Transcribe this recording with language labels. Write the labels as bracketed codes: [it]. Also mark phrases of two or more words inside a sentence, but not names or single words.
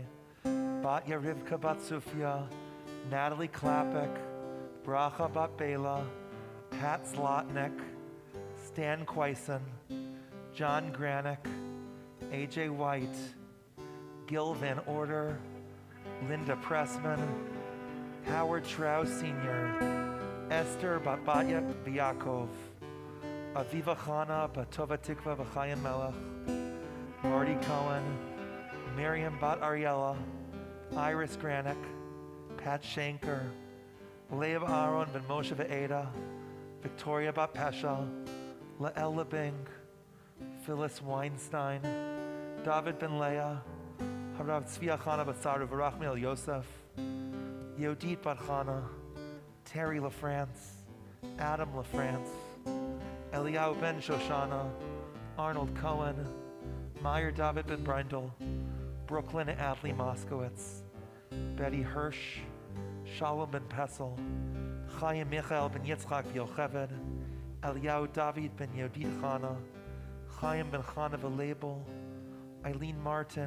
[en] Batya Rivka Bat Sufia, Natalie Klapek, Bracha Bat Bela, Pat Zlotnick, Stan Quaison, John Granick, AJ White, Gil Van Order, Linda Pressman, Howard Strauss Sr., Esther Batya Vyakov, Aviva Chana Batova Tikva V'Chaim Melech, Marty Cohen, Miriam Bat Ariella, Iris Granick, Pat Shanker, Lev Aaron Ben Moshe Ve'eda, Victoria Bat Pesha, Lael Lebing, Phyllis Weinstein, David Ben Leah, Harav Tzvi Chana Basaru V'Rachmiel Yosef, Yodit Bat Chana, Terry LaFrance, Adam LaFrance, Eliyahu Ben Shoshana, Arnold Cohen, Meyer David Ben Brindle, Brooklyn Adley Moskowitz, Betty Hirsch, Shalom Ben Pessel, Chaim Michael Ben Yitzchak Yocheved, Eliyahu David Ben Yodit Chana, Chaim Ben Chana Velabel, Eileen Martin,